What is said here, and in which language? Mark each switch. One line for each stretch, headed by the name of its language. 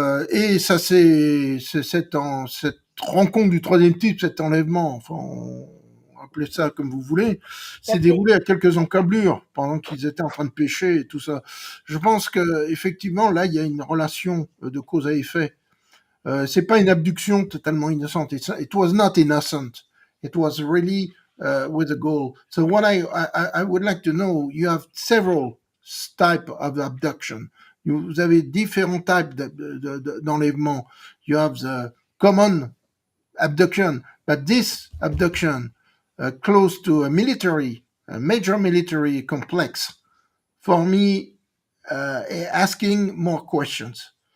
French: Et ça, c'est cette rencontre du troisième type, cet enlèvement, enfin, appelez ça comme vous voulez, s'est déroulé à quelques encablures pendant qu'ils étaient en train de pêcher et tout ça. Je pense que effectivement là, il y a une relation de cause à effet C'est pas une abduction totalement innocente.
English: It was not innocent. It was really with a goal. So what I would like to know, you have several types of abduction.
French: Vous avez différents types d'enlèvement.
English: You have the common abduction, but this abduction close to a major military complex, for me, asking more questions.